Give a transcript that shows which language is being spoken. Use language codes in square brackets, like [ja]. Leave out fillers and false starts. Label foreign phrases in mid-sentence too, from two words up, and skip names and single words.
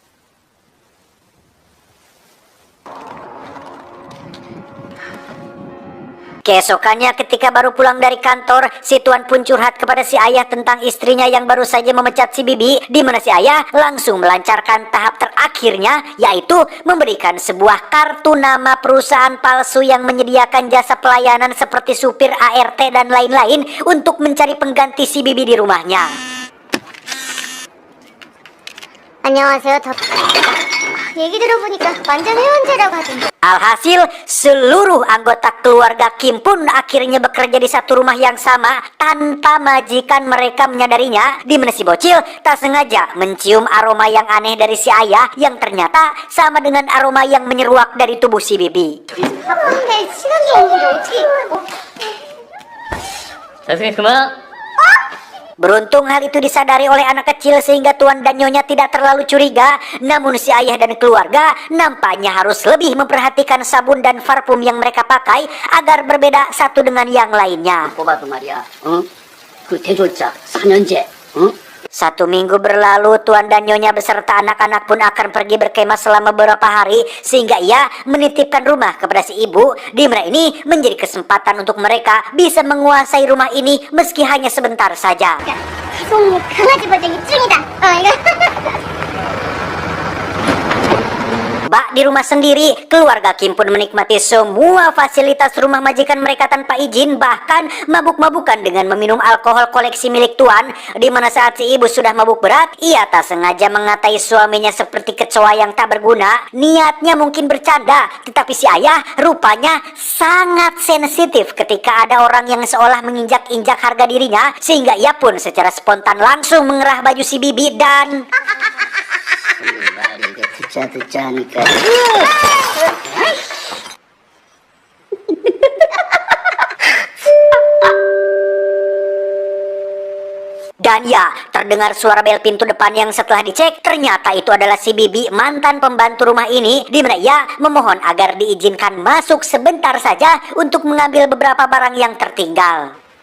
[id] Keesokannya ketika baru pulang dari kantor, si Tuan pun curhat kepada si ayah tentang istrinya yang baru saja memecat si Bibi, di mana si ayah langsung melancarkan tahap terakhirnya, yaitu memberikan sebuah kartu nama perusahaan palsu yang menyediakan jasa pelayanan seperti supir ART dan lain-lain untuk mencari pengganti si Bibi di rumahnya. [ko] 안녕하세요. 얘기 들어보니까 완전 회원제라고 하던데. [id] Alhasil, seluruh anggota keluarga Kim pun akhirnya bekerja di satu rumah yang sama tanpa majikan mereka menyadarinya, di mana si bocil tak sengaja mencium aroma yang aneh dari si ayah yang ternyata sama dengan aroma yang menyeruak dari tubuh si Bibi. [ko] 근데 시간이 없는데 어떻게... 나중에 그만. [id] Beruntung hal itu disadari oleh anak kecil sehingga Tuan dan Nyonya tidak terlalu curiga. Namun si ayah dan keluarga nampaknya harus lebih memperhatikan sabun dan parfum yang mereka pakai agar berbeda satu dengan yang lainnya. [ko] 뽑아도 말이야. 어? 그 대졸자 4년제. 어? [id] 1 minggu berlalu, Tuan dan Nyonya beserta anak-anak pun akan pergi berkemah selama beberapa hari, sehingga ia menitipkan rumah kepada si ibu, di mana ini menjadi kesempatan untuk mereka bisa menguasai rumah ini meski hanya sebentar saja. [ko] 계속 강아지 버전이 찡이다. 이거. [id] Bak di rumah sendiri, keluarga Kim pun menikmati semua fasilitas rumah majikan mereka tanpa izin, bahkan mabuk-mabukan dengan meminum alkohol koleksi milik Tuan. Di mana saat si ibu sudah mabuk berat, ia tak sengaja mengatai suaminya seperti kecoa yang tak berguna. Niatnya mungkin bercanda, tetapi si ayah rupanya sangat sensitif ketika ada orang yang seolah menginjak-injak harga dirinya, sehingga ia pun secara spontan langsung mengerah baju si Bibi dan... [ko] 말이 듣자 하니까. [id] Dan ya, terdengar suara bel pintu depan yang setelah dicek, ternyata itu adalah si Bibi, mantan pembantu rumah ini, di mana ia memohon agar diizinkan masuk sebentar saja untuk mengambil beberapa barang yang tertinggal.